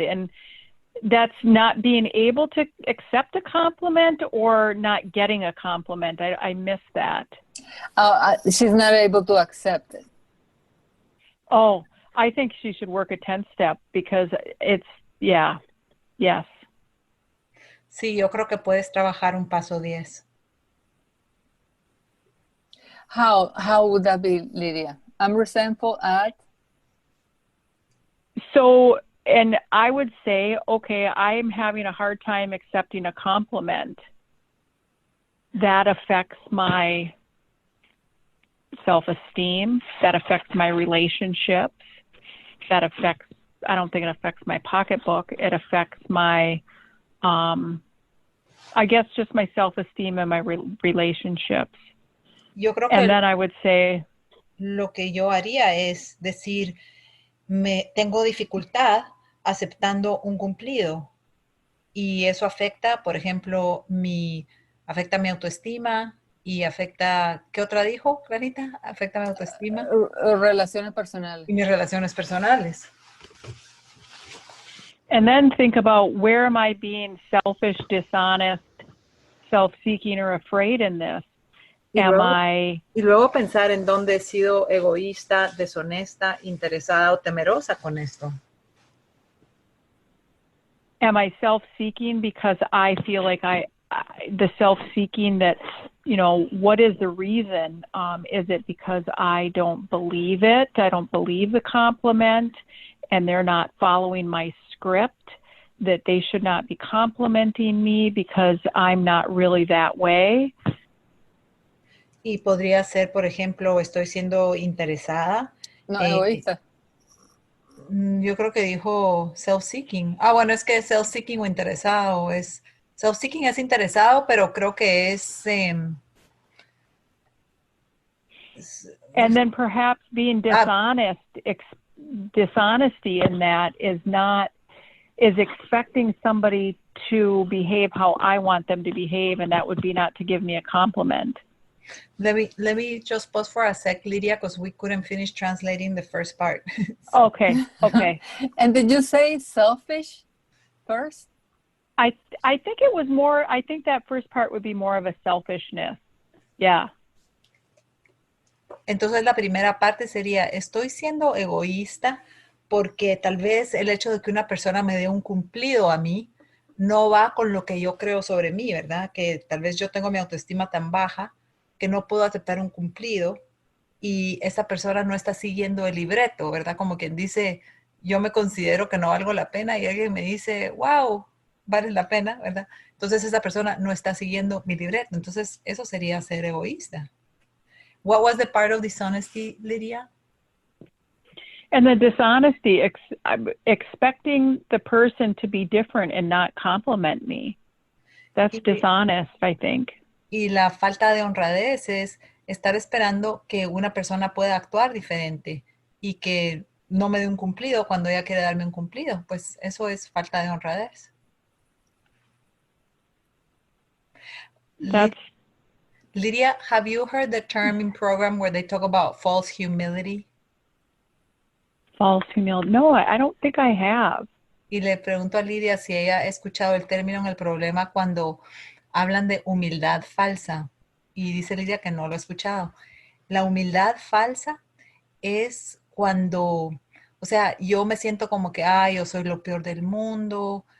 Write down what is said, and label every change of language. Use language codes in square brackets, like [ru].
[en] And that's not being able to accept a compliment or not getting a compliment. I missed that. She's not able to accept it. Oh, I think she should work a 10-step because it's, yeah, yes. [es] Sí, yo creo que puedes trabajar un paso 10. [en] How would that be, Lydia? I'm resentful at? So, and I would say, okay, I'm having a hard time accepting a compliment. That affects my self-esteem. That affects my relationships. That affects, I don't think it affects my pocketbook. It affects my, I guess just my self-esteem and my relationships. [es] Yo creo que [en] and then I would say, [es] lo que yo haría es decir, tengo dificultad aceptando un cumplido y eso afecta, por ejemplo, afecta mi autoestima y afecta, ¿qué otra dijo, Clarita? Afecta mi autoestima. Relaciones personales. Y mis relaciones personales. [en] And then think about, where am I being selfish, dishonest, self-seeking, or afraid in this? [es] Y luego pensar en dónde he sido egoísta, deshonesta, interesada o temerosa con esto. [en] Am I self-seeking because I feel like the self-seeking that, what is the reason? Is it because I don't believe it? I don't believe the compliment and they're not following my script, that they should not be complimenting me because I'm not really that way? [es] Y podría ser, por ejemplo, estoy siendo interesada. No, egoísta. Yo creo que dijo self-seeking. Bueno, es que self-seeking o interesado es... Self-seeking es interesado, pero creo que es... [en] and then perhaps being dishonest, dishonesty in that is expecting somebody to behave how I want them to behave, and that would be not to give me a compliment. Let me just pause for a sec, Lydia, because we couldn't finish translating the first part. Okay. And did you say selfish first? I think it was more, I think that first part would be more of a selfishness. Yeah. [es] Entonces la primera parte sería, estoy siendo egoísta porque tal vez el hecho de que una persona me dé un cumplido a mí no va con lo que yo creo sobre mí, ¿verdad? Que tal vez yo tengo mi autoestima tan baja que no puedo aceptar un cumplido y esa persona no está siguiendo el libreto, ¿verdad? Como quien dice, yo me considero que no valgo la pena y alguien me dice, wow, vale la pena, ¿verdad? Entonces esa persona no está siguiendo mi libreto. Entonces eso sería ser egoísta. [en] What was the part of dishonesty, Lydia? And the dishonesty, expecting the person to be different and not compliment me. That's dishonest, I think. [es] Y la falta de honradez es estar esperando que una persona pueda actuar diferente y que no me dé un cumplido cuando ella quiere darme un cumplido. Pues eso es falta de honradez. [en] Lydia, have you heard the term in program where they talk about false humility? False humility. No, I don't think I have. [es] Y le pregunto a Lydia si ella ha escuchado el término en el problema cuando hablan de humildad falsa. Y dice Lydia que no lo ha escuchado. La humildad falsa es cuando, o sea, yo me siento como que, yo soy lo peor del mundo,